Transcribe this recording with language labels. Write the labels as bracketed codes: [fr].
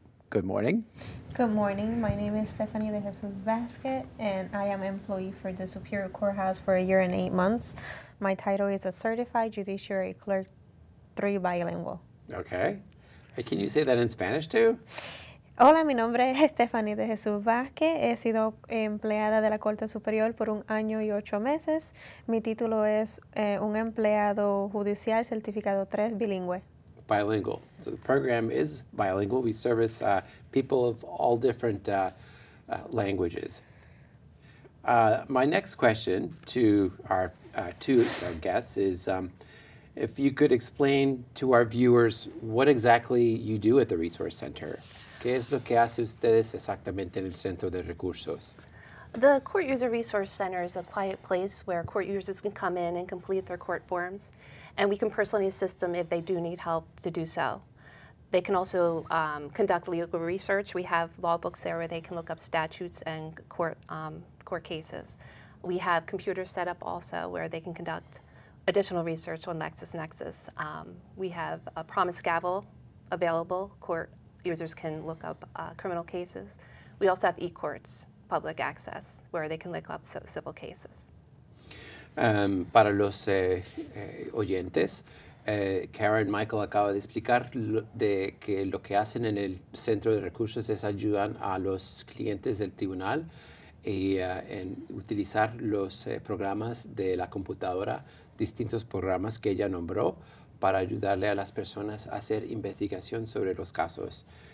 [en] Good morning. Good morning. My name is Stephanie De Jesus Vasquez, and I am employee for the Superior Courthouse for a year and 8 months. My title is a Certified Judiciary Clerk 3 Bilingual. Okay. Hey, can you say that in Spanish too? [es] Hola, mi nombre es Stephanie De Jesus Vázquez. He sido empleada de la Corte Superior por 1 año y 8 meses. Mi título es un empleado judicial certificado 3 bilingüe. [en] Bilingual. So the program is bilingual. We service people of all different languages. My next question to our two guests is if you could explain to our viewers what exactly you do at the Resource Center. [es] ¿Qué es lo que hace ustedes exactamente en el Centro de Recursos? [en] The Court User Resource Center is a quiet place where court users can come in and complete their court forms, and we can personally assist them if they do need help to do so. They can also conduct legal research. We have law books there where they can look up statutes and court cases. We have computers set up also where they can conduct additional research on LexisNexis. We have a Promise Gavel available. Court users can look up criminal cases. We also have e-courts, public access, where they can look up civil cases. [es] Para los oyentes, Karen Michael acaba de explicar de que lo que hacen en el Centro de Recursos es ayudar a los clientes del tribunal y en utilizar los programas de la computadora, distintos programas que ella nombró, para ayudarle a las personas a hacer investigación sobre los casos.